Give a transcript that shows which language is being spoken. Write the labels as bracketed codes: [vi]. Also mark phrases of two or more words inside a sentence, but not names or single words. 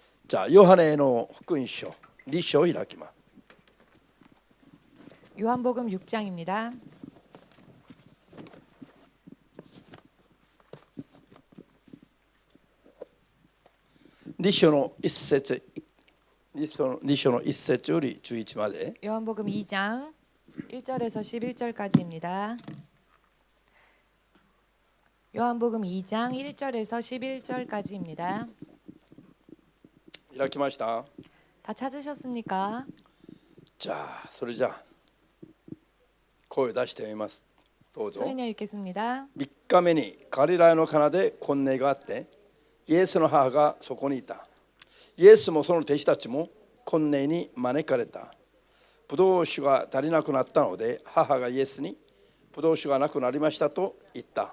[ja] じゃあヨハネの福音書2章を開きます。 [ko] 요한복음 6장입니다. [ja] 2 章の1節2章の1節より11まで [ko] 요한복음 2장 1절에서 11절까지입니다. 요한복음 2장 1절에서 11절까지입니다. [ja] 開きました。 [ko] 다 찾으셨습니까? [ja] じゃあそれじゃあ声を出してみます。どうぞ。 [ko] 소리내어 읽겠습니다. [ja] 3 日目にガリラヤのカナで婚礼があって、イエスの母がそこにいた。イエスもその弟子たちも婚礼に招かれた。ブドウ酒が足りなくなったので、母がイエスにブドウ酒がなくなりましたと言った。